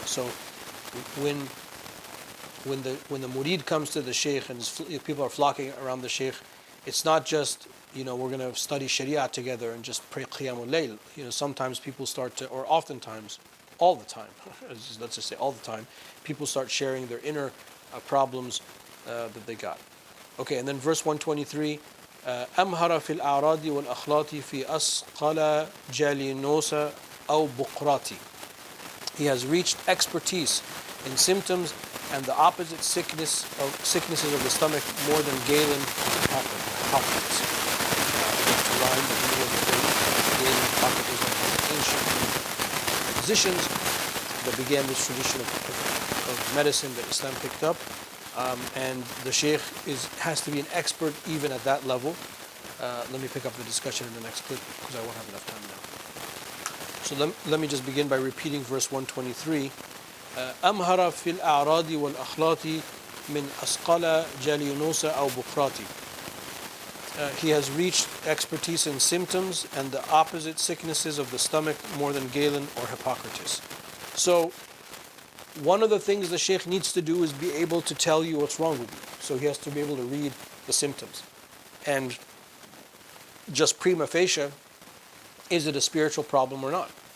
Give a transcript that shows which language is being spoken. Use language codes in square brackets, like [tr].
[en] So when the murid comes to the sheikh and people are flocking around the sheikh, it's not just, we're going to study Sharia together and just pray Qiyamul Layl. Sometimes people start to, or oftentimes, all the time, let's just say all the time, people start sharing their inner problems that they got. Okay, and then verse 123, [ar] أمهر في الأعراض والأخلاط في أسقل جالينوس أو بقراتي. [en] He has reached expertise in symptoms and the opposite sicknesses of the stomach more than Galen and Hippocrates. To rhyme, but he was a great Galen and Hippocrates were ancient physicians that began this tradition of medicine that Islam picked up. And the sheikh has to be an expert even at that level. Let me pick up the discussion in the next clip, because I won't have enough time now. So let me just begin by repeating verse 123. [ar] أمهر في الأعراض والأخلاط من أسقل جالينوس أو بقراتي. [en] He has reached expertise in symptoms and the opposite sicknesses of the stomach more than Galen or Hippocrates. So one of the things the sheikh needs to do is be able to tell you what's wrong with you. So he has to be able to read the symptoms. And just prima facie, is it a spiritual problem or not?